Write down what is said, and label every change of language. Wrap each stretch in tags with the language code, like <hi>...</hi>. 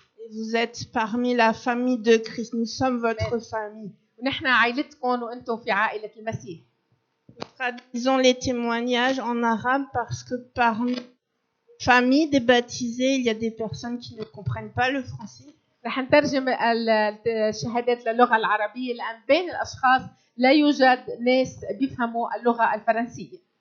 <fr>Vous êtes parmi la famille de Christ. Nous sommes votre famille.</fr> <ar>ونحن عائلتكم وأنتم في عائلة المسيح.</ar> <fr>Nous traduisons les témoignages en arabe parce que parmi la famille des baptisés, il y a des personnes qui ne comprennent pas le français.</fr> <ar>رح نترجم الشهادات للغة العربية لأن بين الأشخاص لا يوجد ناس بيفهموا اللغة الفرنسية.</ar>